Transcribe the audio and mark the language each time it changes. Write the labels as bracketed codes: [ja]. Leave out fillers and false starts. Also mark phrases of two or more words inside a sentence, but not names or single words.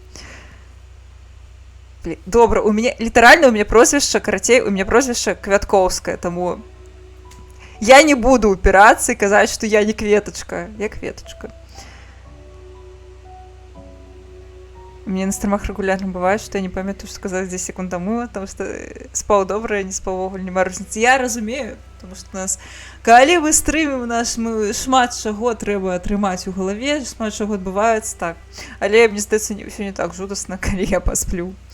[be] Добра, у мяне літаральна у мяне прозвішча, карацей, у мяне прозвішча Квяткоўская, таму я не буду упірацца і казаць, што я не кветачка, я кветачка. [ru] У мяне на стримах регулярно бывает, [be] што я не памятаю, што сказаць 10 секунд таму, таму што спаў добра, не спаў вогуле, няма розніцы. Я разумею, таму што нас, калі мы стрымім наш, мы шмат чаго трэба атрымаць у галаве, шмат чаго адбываецца так. Але мне здаецца, ўсё не так жудасна, калі я пасплю.